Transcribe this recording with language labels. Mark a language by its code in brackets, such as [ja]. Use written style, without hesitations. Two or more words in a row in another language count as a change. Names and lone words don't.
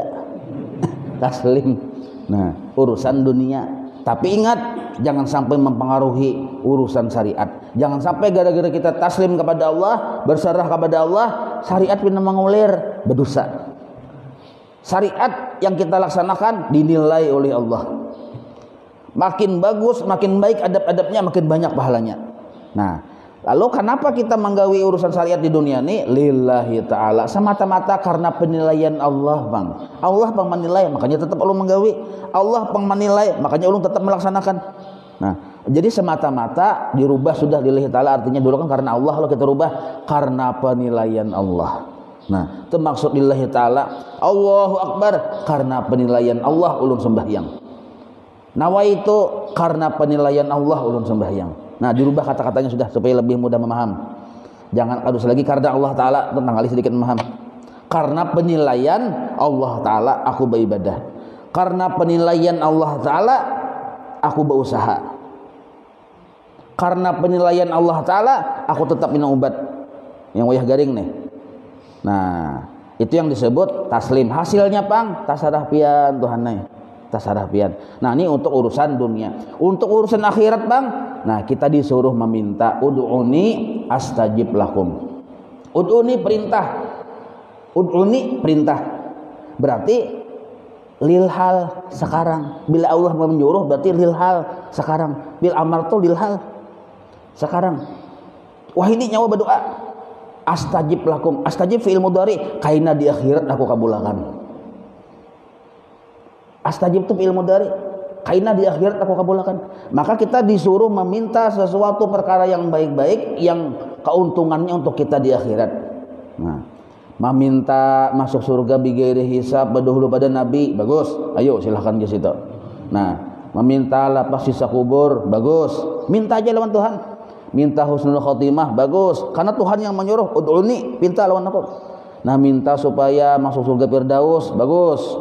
[id] Taslim. Nah urusan dunia. Tapi ingat, jangan sampai mempengaruhi urusan syariat. Jangan sampai gara-gara kita taslim kepada Allah, berserah kepada Allah, syariat pindah mengulir, berdosa. Syariat yang kita laksanakan dinilai oleh Allah. Makin bagus, makin baik adab-adabnya, makin banyak pahalanya. Nah, lalu kenapa kita menggawi urusan syariat di dunia ini? [ar] لله تعالى, [id] semata-mata karena penilaian Allah, Bang. [bjn] Allah pang menilai, makanya tetap ulun menggawi. Allah pang menilai, makanya ulun tetap melaksanakan. [id] Nah, jadi semata-mata dirubah sudah [ar] لله تعالى, [id] artinya dulu kan karena Allah, lalu kita rubah karena penilaian Allah. Nah, itu maksud [ar] لله تعالى. الله أكبر, [id] karena penilaian Allah ulun sembahyang. Nawaitu, karena penilaian Allah ulun sembahyang. Nah dirubah kata-katanya sudah supaya lebih mudah memaham. Jangan kadus lagi karena Allah Ta'ala, tentang kali sedikit memaham. Karena penilaian Allah Ta'ala aku beribadah. Karena penilaian Allah Ta'ala aku berusaha. Karena penilaian Allah Ta'ala aku tetap minum obat. [bjn] Yang wayah garing nih. [id] Nah itu yang disebut taslim. [bjn] Hasilnya pang tasarah pian Tuhan nih. Tasarah pian. [id] Nah ini untuk urusan dunia. Untuk urusan akhirat bang, nah kita disuruh meminta [ar] ادعوني أستجب لكم. [id] Ud'uni perintah. Ud'uni perintah. Berarti [ar] للحال [id] sekarang. Bila Allah menyuruh berarti [ar] للحال [id] sekarang. [ar] بالأمر [id] tuh [ar] للحال [id] sekarang. Wah ini nyawa berdoa. [ar] أستجب لكم. أستجب فعل مضارع, [bjn] kaina di akhirat aku kabulakan. Astajib itu [ar] فعل مضارع, [bjn] kaina di akhirat aku kabulakan. [id] Maka kita disuruh meminta sesuatu perkara yang baik-baik yang keuntungannya untuk kita di akhirat. Nah, meminta masuk surga [ar] بغير حساب [id] berdahulu pada Nabi, bagus. Ayo silahkan ke situ. Nah, meminta lapas sisa kubur, bagus. [bjn] Minta aja lawan Tuhan. [id] Minta [ar] حسن الخاتمة, [id] bagus. Karena Tuhan yang menyuruh, ud'uni, minta lawan aku. Nah, minta supaya masuk surga Firdaus, bagus.